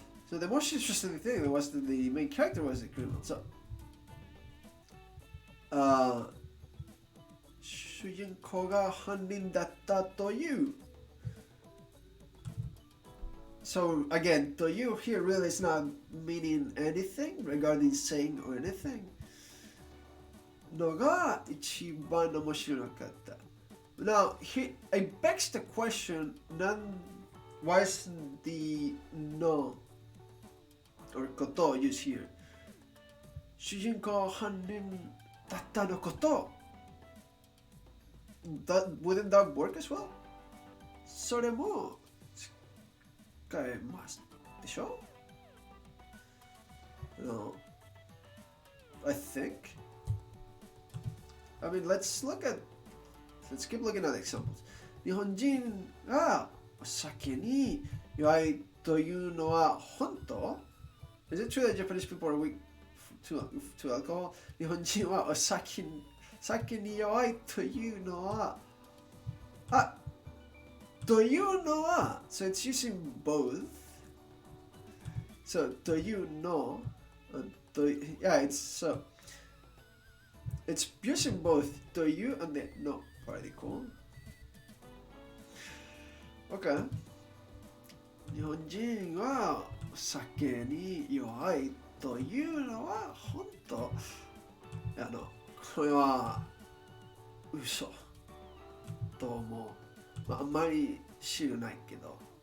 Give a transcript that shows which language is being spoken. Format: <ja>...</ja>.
<en>So the most interesting thing was that the main character was the criminal.</en> <ja>So, 主人公が犯人だったという。</ja> <en>So again, という here really is not meaning anything regarding saying or anything.</en> <ja>のが一番面白かった。</ja> <en>Now, it begs the question, why is the no or ことを use here?</en> <ja>主人公犯人だったのこと。</ja> <en>Wouldn't that work as well?</en> <ja>それも使えますでしょ No.</ja> <en>I think. I mean, let's keep looking at examples.</en> <ja>日本人がお酒に弱いというのは本当</ja> <en>Is it true that Japanese people are weak to alcohol?</en> <ja>日本人はお酒に弱いというのはというのは</ja> <en>so it's using both. So というのyeah, it's using both という and the no particle. Okay.</en> <ja>日本人はお酒に弱いというのは本当これは嘘と思う。あんまり知らないけど。</ja>